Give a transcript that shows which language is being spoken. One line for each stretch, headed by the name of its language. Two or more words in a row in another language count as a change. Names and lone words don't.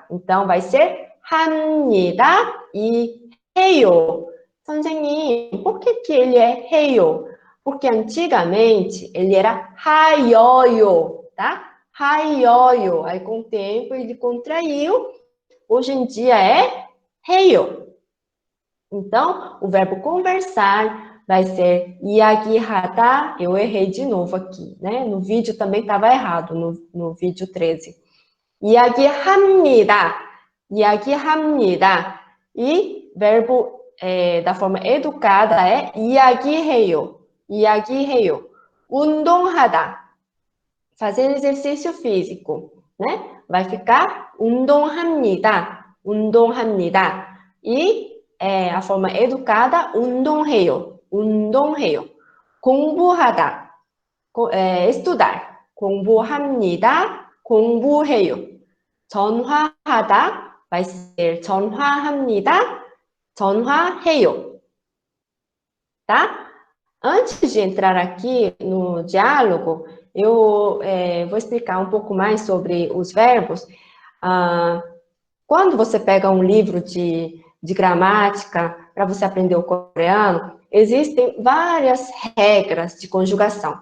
Portuguese: Então, vai ser 합니다 e 해요.
Korean: 선생님,
Portuguese: por que ele é 해요? Porque antigamente ele era 하여요, tá?
Korean: 하여요.
Portuguese: Aí, com o tempo, ele contraiu. Hoje em dia é 해요. Então, o verbo conversar vai ser 이야기하다. Eu errei de novo aqui, né? No vídeo também estava errado, no vídeo 13.
Korean: 이야기합니다. 이야기합니다.
Portuguese: E verbo da forma educada é 이야기해요.
Korean: 이야기해요. 운동하다.
Portuguese: Fazer exercício físico, né? Vai ficar
Korean: 운동합니다. 운동합니다.
Portuguese: E a forma educada,
Korean: 운동해요. 운동해요. 공부하다. estudar. 공부합니다. 공부해요. 전화하다
Portuguese: vai ser
Korean: 전화합니다. 전화해요.
Portuguese: Tá? Antes de entrar aqui no diálogo, eu vou explicar um pouco mais sobre os verbos. Quando você pega um livro de gramática para você aprender o coreano, existem várias regras de conjugação.